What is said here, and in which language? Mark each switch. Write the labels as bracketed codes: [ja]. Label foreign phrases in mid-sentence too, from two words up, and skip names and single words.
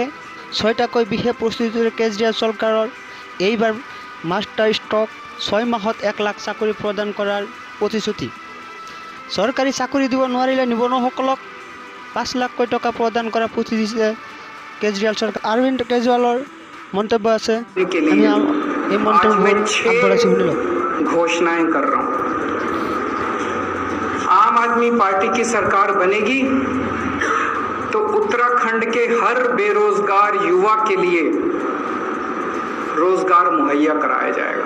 [as] 6টাকৈ বিশেষ প্ৰস্তুতিৰে কেজৰিৱাল চৰকাৰৰ এইবাৰ [en] master stroke. [as] 6 মাহত 1 লাখ চাকৰি প্ৰদান কৰাৰ প্ৰতিশ্ৰুতি। চৰকাৰী চাকৰি দিব নোৱাৰিলে নিবনুৱাসকলক 5 লাখকৈ টকা প্ৰদান কৰাৰ প্ৰতিশ্ৰুতি দিছে কেজৰিৱাল চৰকাৰ। অৰবিন্দ কেজৰিৱালৰ মন্তব্য আছে। [hi] आज मैं 6 घोषणाएं कर रहा हूं। आम आदमी पार्टी की सरकार बनेगी तो उत्तराखंड के हर बेरोजगार युवा के लिए रोजगार मुहैया कराया जाएगा।